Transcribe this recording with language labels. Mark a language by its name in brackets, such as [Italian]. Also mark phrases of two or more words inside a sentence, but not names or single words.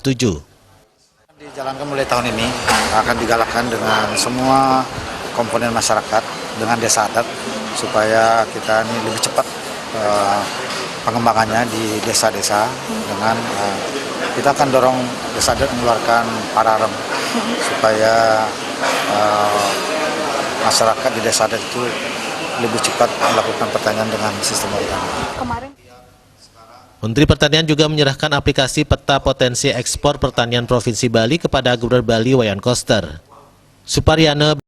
[Indonesian] Dijalankan mulai tahun ini akan digalakkan dengan semua komponen masyarakat dengan desa adat supaya kita ini lebih cepat pengembangannya di desa-desa dengan kita akan dorong desa adat mengeluarkan pararem supaya masyarakat di desa adat itu lebih cepat melakukan pertanian dengan sistem organik. Menteri Pertanian juga menyerahkan aplikasi peta potensi ekspor pertanian Provinsi Bali kepada Gubernur Bali Wayan Koster. Suparyana